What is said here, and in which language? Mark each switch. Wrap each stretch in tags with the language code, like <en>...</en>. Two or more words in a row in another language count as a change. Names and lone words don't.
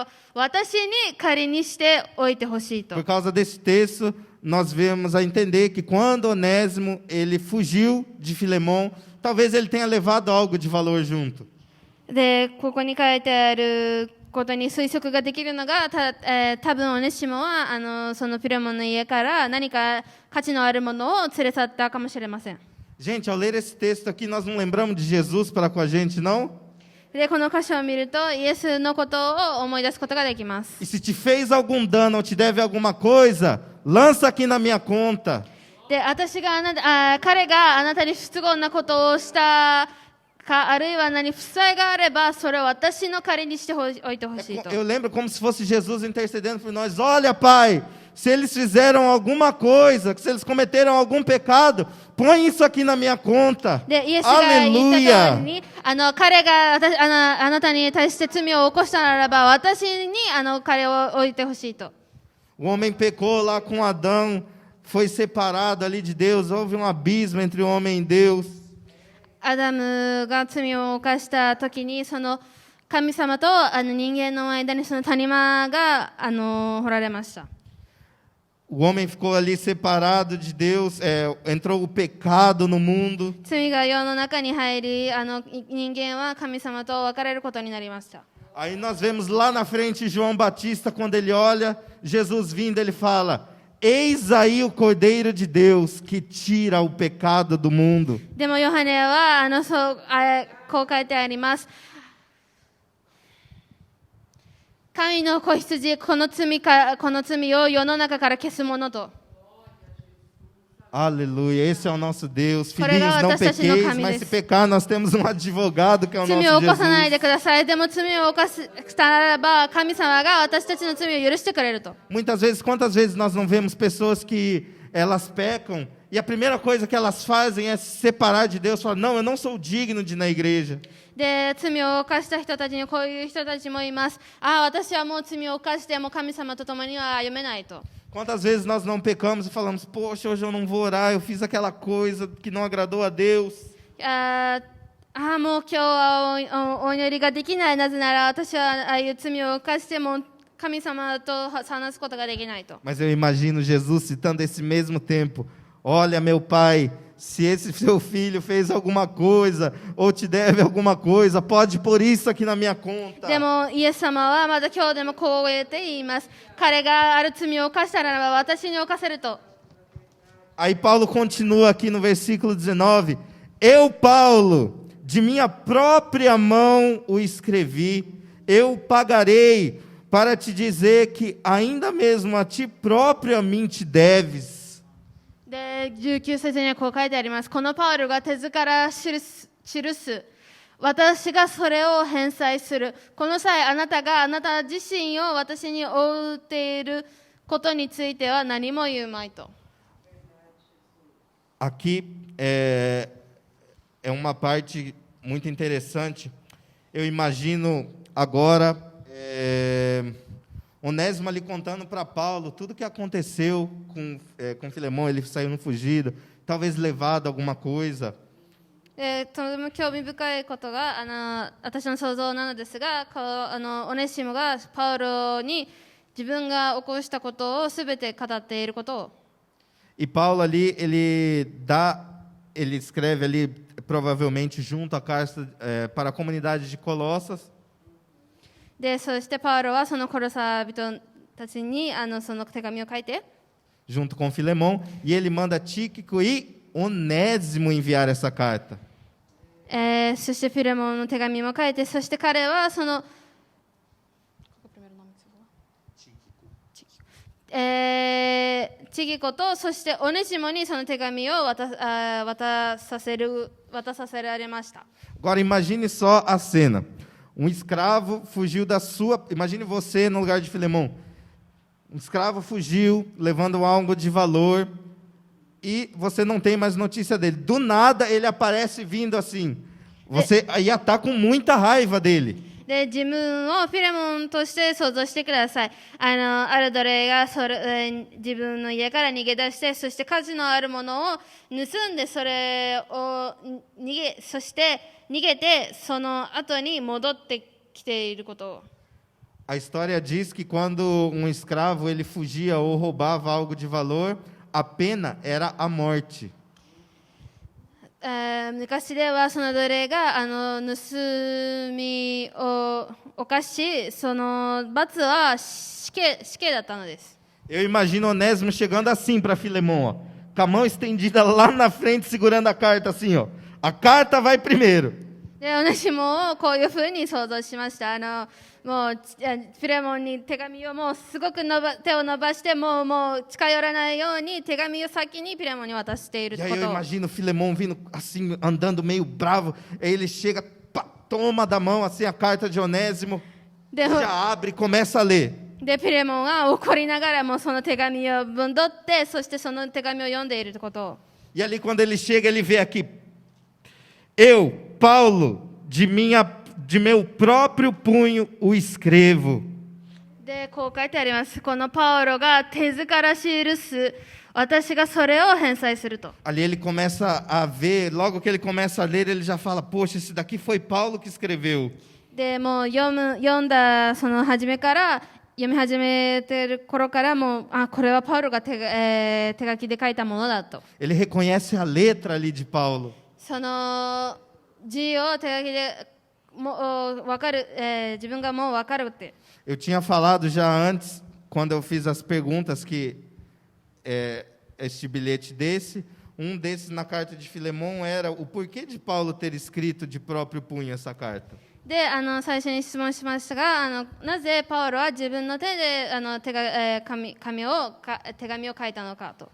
<pt>Por causa desse texto, nós vemos a entender que quando Onésimo ele fugiu de Filemão, talvez ele tenha levado algo de valor junto.</pt> <ja>でここに書いてあることに推測ができるのが、多分オネシモはそのピレモンの家から何か価値のあるものを連れ去ったかもしれません。</ja> <pt>Gente, ao ler esse texto aqui, nós não lembramos de Jesus para com a gente, não?</pt> <ja>でこの箇所を見るとイエスのことを思い出すことができます。</ja> <pt>E se te fez algum dano ou te deve alguma coisa, lança aqui na minha conta.</pt> <ja>で彼があなたに不都合なことをしたか、あるいは何負債があればそれを私の借りにしておいてほしいと。</ja> <pt>Eu lembro como se fosse Jesus intercedendo por nós. Olha, Pai, se eles fizeram alguma coisa, se eles cometeram algum pecado, põe isso aqui na minha conta.</pt> <ja>でイエスが言った通り</ja> <pt>Aleluia.</pt> <ja>に彼があなたに対して罪を起こしたならば私に彼を置いてほしいと。</ja> <pt>O homem pecou lá com Adão, foi separado ali de Deus, houve um abismo entre o homem e Deus.</pt> <ja>アダムが罪を犯した時にその神様と人間の間にその谷間が掘られました。</ja> <pt>O homem ficou ali separado de Deus, entrou o pecado no mundo.</pt> <ja>罪が世の中に入り人間は神様と別れることになりました。</ja> <pt>Aí nós vemos lá na frente João Batista, quando ele olha Jesus vindo, ele fala: Eis aí o Cordeiro de Deus que tira o pecado do mundo.</pt> <ja>でもヨハネはこう書いてあります。神の子羊、この罪を世の中から消すものと。</ja> <pt>Aleluia, esse é o nosso Deus.</pt> <ja>これが</ja> <pt>Filhinhos, não</pt> <ja>私たちの</ja> <pt>pequeis,</pt> <ja>神</ja> <pt>mas</pt> <ja>で</ja> <pt>se</pt> <ja>す。</ja> <pt>pecar, nós temos um advogado que é o</pt> <ja>罪</ja> <pt>nosso</pt> <ja>を起こさない</ja> <pt>Jesus.</pt> <ja>でください。でも罪を犯したならば神様が私たちの罪を許してくれると。</ja> <pt>Muitas vezes, quantas vezes nós não vemos pessoas que elas pecam e a primeira coisa que elas fazem é se separar de Deus, falar: não, eu não sou digno de ir na igreja.</pt> <ja>で罪を犯した人たちにこういう人たちもいます。私はもう罪を犯しても神様と共には歩めないと。</ja> <pt>Quantas vezes nós não pecamos e falamos: poxa, hoje eu não vou orar, eu fiz aquela coisa que não agradou a Deus.</pt> <ja>もう今日はお祈りができない。なぜなら私はああいう罪を犯しても神様と話すことができないと。</ja> <pt>Mas eu imagino Jesus citando esse mesmo tempo: olha, meu pai, se esse seu filho fez alguma coisa ou te deve alguma coisa, pode pôr isso aqui na minha conta.</pt> <ja>でもイエス様はまだ今日でもこう言います。彼がある罪を犯したならば私に犯せると。</ja> <pt>Aí Paulo continua aqui no versículo 19: Eu, Paulo, de minha própria mão o escrevi, eu pagarei, para te dizer que ainda mesmo a ti próprio a mim te deves.</pt> <ja>で19節にはこう書いてあります。このパウロが手ずから記す私がそれを返済する。この際あなたがあなた自身を私に負っていることについては何も言うまいと。</ja> <pt>Aqui é uma parte muito interessante. Eu imagino agora Onésimo ali contando para Paulo tudo o que aconteceu com Filemão. Ele saiu no fugido, talvez levado a alguma coisa.</pt> <ja>とても興味深いことが私の想像なのですが、オネシモがパウロに自分が起こしたことをすべて語っていることを。</ja> <pt>E Paulo ali, ele escreve ali, provavelmente junto à carta para a comunidade de Colossas.</pt> <ja>でそしてパウロはそのコロサ人たちにその手紙を書いて</ja> <pt>junto com Filemão, e ele manda Tíquico e Onésimo enviar essa carta.</pt> <ja>そしてフィレモンの手紙も書いて、そして彼はそのチギコとそしてオネシモにその手紙を渡させられました。</ja> <pt>Agora imagine só a cena. Um escravo fugiu da sua... Imagine você no lugar de Filemão. Um escravo fugiu, levando algo de valor, e você não tem mais notícia dele. Do nada, ele aparece vindo assim. Você ia estar com muita raiva dele.</pt> <ja>で自分をフィレモンとして想像してください。ある奴隷が自分の家から逃げ出して、そして価値のあるものを盗んで、それを逃げてその後に戻ってきていることを。</ja> <pt>A história diz que quando um escravo ele fugia ou roubava algo de valor, a pena era a morte.</pt> <ja>昔ではその奴隷が盗みを犯し、その罰は死刑だったのです。</ja> <pt>Eu imagino Onésimo chegando assim para Filemão, ó, com a mão estendida lá na frente, segurando a carta assim, ó. A carta vai primeiro.</pt> <ja>で、オネシモをこういうふうに想像しました。もうフィレモンに手紙をもうすごく手を伸ばしてもう近寄らないように手紙を先にフィレモンに渡している</ja> <pt>E</pt> <ja>こ</ja> <pt>aí eu</pt> <ja>とを。</ja> <pt>imagino Filemão vindo assim, andando meio bravo. Aí ele chega, pá, toma da mão assim a carta de Onésimo,</pt> <ja>でも</ja> <pt>já abre e começa a ler.</pt> <ja>でフィレモンは怒りながらもその手紙をぶんどって、そしてその手紙を読んでいることを。</ja> <pt>E ali quando ele chega, ele vê aqui: eu, Paulo, de meu próprio punho o escrevo.</pt> <ja>でこう書いてあります。このパウロが手ずから記す、私がそれを返済すると。</ja> <pt>Ali ele começa a ver, logo que ele começa a ler, ele já fala: poxa, esse daqui foi Paulo que escreveu.</pt> <ja>でもう読んだその初めから読み始めてる頃からもうこれはパウロが手書きで書いたものだと。</ja> <pt>Ele reconhece a letra ali de Paulo.</pt> <ja>その字を手書きでもう分かる、自分がもう分かるって。</ja> <pt>Eu tinha falado já antes, quando eu fiz as perguntas, que este bilhete desse, um desses na carta de Filemão era o porquê de Paulo ter escrito de próprio punho essa carta.</pt> <ja>で最初に質問しましたがなぜパウロは自分の手で手紙を書いたのかと。</ja>